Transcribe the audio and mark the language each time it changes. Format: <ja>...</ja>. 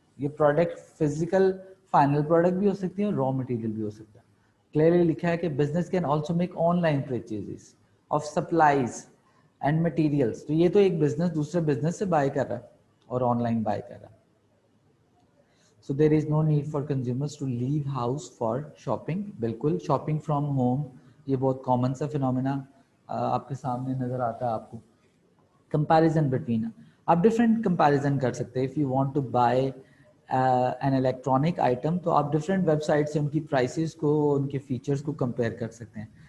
<ur>یہ product physical final product بھی ہو سکتی ہے اور را مٹیریل بھی ہو سکتا ہے.</ur> <en>clearly</en> <ur>لکھا ہے کہ</ur> <en>Business can also make online purchases of supplies and materials.</en> <ur>تو یہ تو ایک بزنس دوسرے بزنس سے بائی کر رہا ہے اور آن لائن بائی کر رہا ہے.</ur> <en>So there is no need for consumers to leave house for shopping.</en> <ur>بالکل شاپنگ فرام ہوم یہ بہت کامن سا فنومینا آپ کے سامنے نظر آتا ہے آپ کو. کمپیریزن بٹوین آپ ڈفرینٹ کمپیریزن کر سکتے ہیں.</ur> <en>if you want to buy an electronic item</en> <ur>تو آپ ڈفرینٹ ویب سائٹ سے ان کی پرائسز کو, ان کے فیچرز کو کمپیئر کر سکتے ہیں.</ur>